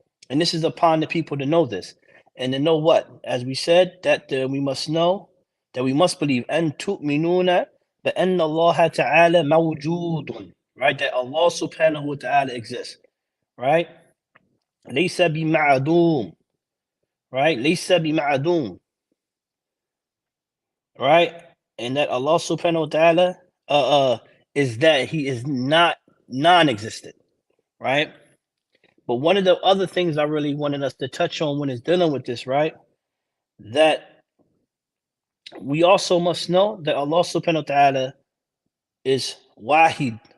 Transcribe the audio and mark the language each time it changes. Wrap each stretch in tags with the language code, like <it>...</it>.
<en>And this is upon the people to know this. And to know what? As we said, that we must know, that we must believe,</en> <ar>أن تؤمنون بأن الله تعالى موجود,</ar> <en>right? That Allah subhanahu wa ta'ala exists, right?</en> <ar>ليس بمعدوم,</ar> <en>right?</en> <ar>ليس بمعدوم, right?</ar> <en>And that Allah subhanahu wa ta'ala is that he is not non-existent, right? But one of the other things I really wanted us to touch on when it's dealing with this, right? That we also must know that Allah subhanahu wa ta'ala is wahid.</en>